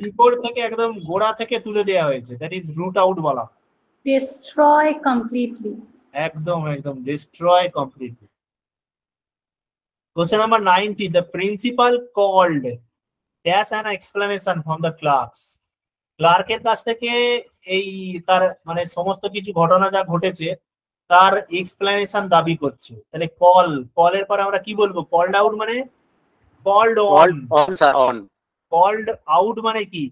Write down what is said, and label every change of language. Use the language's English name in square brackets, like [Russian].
[Bangla] শিকড় থেকে একদম গোড়া থেকে তুলে দেয়া হয়েছে, [English] that is root out [Bangla] বলা। [English] destroy completely। একদম destroy completely। Question number 90, the principal called dash an explanation from the clerks। [Bangla] ক্লার্কের কাছ থেকে এই তার মানে সমস্ত কিছু ঘটনা যা ঘটেছে তার এক্সপ্লেনেশন দাবি করছে। তাহলে কলের পরে আমরা কি বলবো? কল্ড আউট মানে কল্ড অন, কল্ড আউট মানে কি?